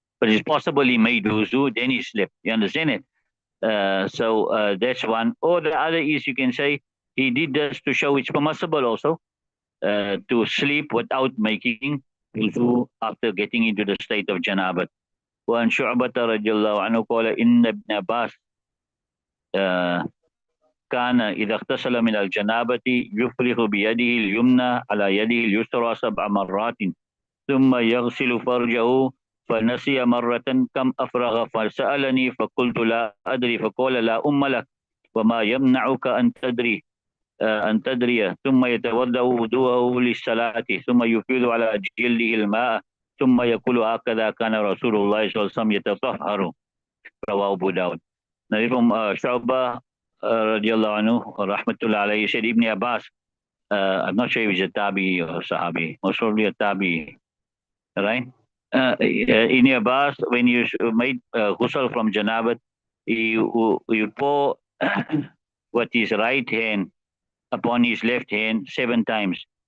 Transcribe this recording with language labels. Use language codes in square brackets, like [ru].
[en] But it's possible he made wuzu, then he slept. You understand it? So that's one. Or the other is you can say he did this to show it's permissible also to sleep without making wuzu after getting into the state of janabat. [ar] وعن شعبة رضي الله عنه قال إن ابن عباس كان إذا اغتسل من الجنابة يفرغ بيده اليمنى على يده اليسرى 7 مرات ثم يغسل فرجه فنسي مرة كم أفرغ فسألني فقلت لا أدري فقال لا أم لك وما يمنعك أن تدري ثم يتوضأ وضوءه للصلاة ثم يفيض على جلده الماء ثم يقول هكذا كان رسول الله صلى الله عليه وسلم يتطهر رواه أبو داود. [en] Now from Shu'bah radiallahu anhu rahmatullah alayhi said Ibn Abbas, I'm not sure if he's a tabi or sahabi, most probably a tabi, right? Ibn Abbas, when you made ghusl from janabat, you pour with his right hand upon his left hand 7 times.